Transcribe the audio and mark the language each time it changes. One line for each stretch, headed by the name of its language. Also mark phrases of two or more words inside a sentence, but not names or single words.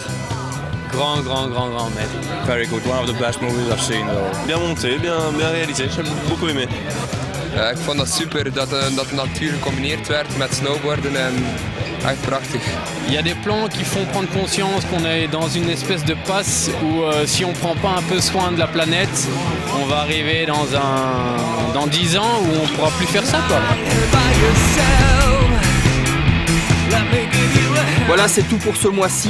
French: Grand mètre.
English: Very good, one of the best movies I've seen though.
French: Bien monté, bien réalisé, j'ai beaucoup aimé.
Dutch: Ja, ik vond dat super dat de natuur gecombineerd werd met snowboarden en echt prachtig.
French: Il y a des plans qui font prendre conscience qu'on est dans une espèce de passe où si on prend pas un peu soin de la planète, on va arriver dans 10 ans où on pourra plus faire ça quoi. Voilà, c'est tout pour ce mois-ci.